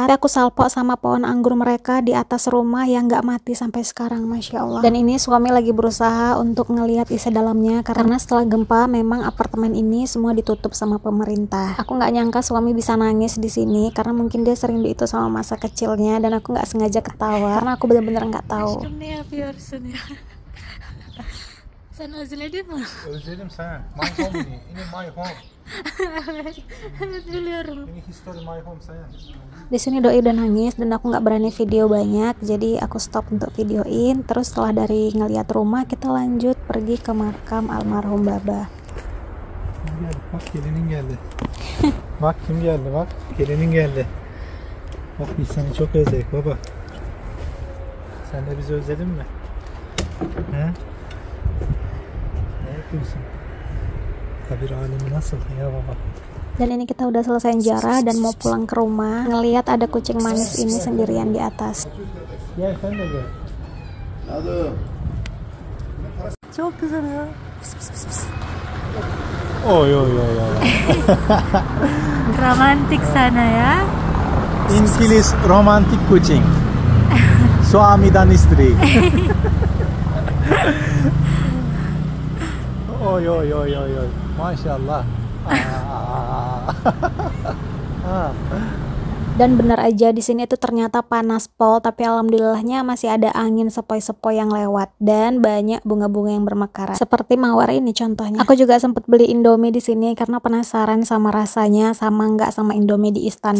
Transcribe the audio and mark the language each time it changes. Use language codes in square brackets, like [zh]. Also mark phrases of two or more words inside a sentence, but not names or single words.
[id] Tapi aku salpok sama pohon anggur mereka di atas rumah yang nggak mati sampai sekarang. [ar] ما شاء الله. [id] Dan ini suami lagi berusaha untuk ngelihat isi dalamnya karena setelah gempa memang apartemen ini semua ditutup sama pemerintah. Aku nggak nyangka suami bisa nangis di sini karena mungkin dia sering di itu sama masa kecilnya dan aku nggak sengaja ketawa karena aku bener-bener nggak tahu. [tr] Ne yapıyorsun ya? Sen özledin mi? Özledim sen. [en] My home [id] ini. Ini [en] my home. Evet biliyorum. [id] Ini [en] history my home [id] saya. Di sini Doi udah nangis dan aku nggak berani video banyak, jadi aku stop untuk videoin. Terus setelah dari ngeliat rumah kita lanjut pergi ke makam almarhum Baba. [tr] Bak gelinin geldi. Bak kim geldi bak. Gelinin geldi. Bak biz seni çok özledik baba. Sen de bizi özledin mi? He? Ne yapıyorsun? Kabir alemi nasıl ya baba? [id] Dan ini kita udah selesai ziarah dan mau pulang ke rumah. Ngelihat ada kucing manis ini sendirian di atas. [tr] Gel sen de gel. Hadi. Çok güzel ya. Oy oy oy oy. Romantik sana ya. İngiliz romantik kucing. [id] Suamidan istri. Oy oy oy oy oy. Maşallah. Dan benar aja di sini itu ternyata panas pol, tapi alhamdulillahnya masih ada angin sepoi-sepoi yang lewat dan banyak bunga-bunga yang bermekaran. Seperti mawar ini contohnya. Aku juga sempat beli Indomie di sini karena penasaran sama rasanya sama nggak sama Indomie di Istanbul.